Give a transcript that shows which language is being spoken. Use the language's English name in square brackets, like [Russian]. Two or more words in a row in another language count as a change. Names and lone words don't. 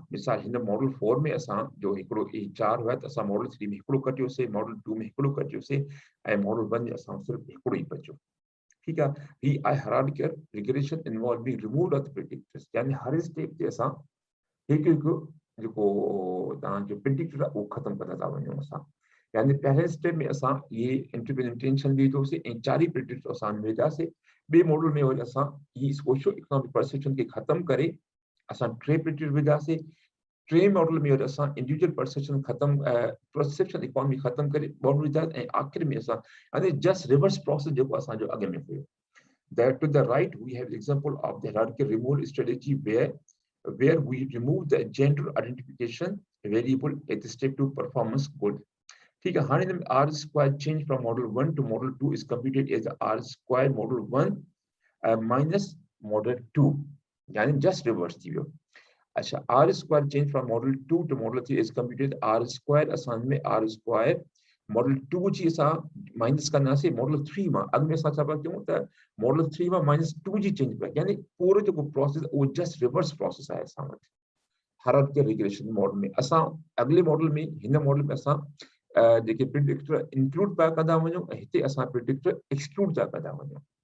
[Sindhi] मिसाल हिन मॉडल 4 में असां जो हिकिड़ो 4 हुआ त असां मॉडल 3 में हिकिड़ो कटियोसीं, मॉडल 2 में हिकिड़ो कटियोसीं ऐं मॉडल 1 में असां सिर्फ़ु हिकिड़ो ई बचियो. [Urdu] ٹھیک ہے. [Sindhi] ही आहे [English] hierarchical regression involving removed of the predictors. [Sindhi] यानी हर स्टेप ते असां हिकु हिकु जेको तव्हांजो प्रिडिक्टर आहे उहो ख़तमु कंदा था वञूं असां. यानी पहले स्टेप में असां ये [English] interval intention [Sindhi] विधोसीं ऐं 4 ई प्रिडिक्टर असां विधासीं. ॿिए मॉडल में वरी असां ही [English] socio economic perception [Sindhi] खे ख़तमु करे असां 3 प्रिडिक्टर विधासीं. 3 मॉडल में वरी असां [English] individual perception [Sindhi] ख़तमु [English] perception economy [Sindhi] ख़तमु करे मॉडल विधासीं ऐं आख़िर में असां यानी [English] just reverse process [Sindhi] जेको असांजो अॻ में हुयो. [English] That to the right we have example of the hierarchical removal strategy where we remove the gender identification variable at the step 2 performance good. [Urdu] ٹھیک ہے. [Sindhi] हाणे हिन में [English] r square change from model 1 to model 2 is computed as r square model 1 minus model 2. [Sindhi] यानी [English] just reverse [Sindhi] थी वियो. अच्छा, [English] r square change from model 2 to model 3 is computed r square [Sindhi] असां में [English] r square [Sindhi] मॉडल 2 जी असां माइनस कंदासीं मॉडल 3 मां. अॻ में असां छा पिया कयूं त मॉडल 3 मां -2 जी चेंज पिया, यानी पूरो जेको प्रोसेस उहो [English] just reverse process [Sindhi] आहे असां वटि [English] hierarchical regression model [Sindhi] में. असां अॻिले मॉडल में हिन मॉडल में असां जेके [English] predictor include [Sindhi] पिया कंदा वञूं ऐं हिते असां [English] predictor exclude [Sindhi] था कंदा वञूं.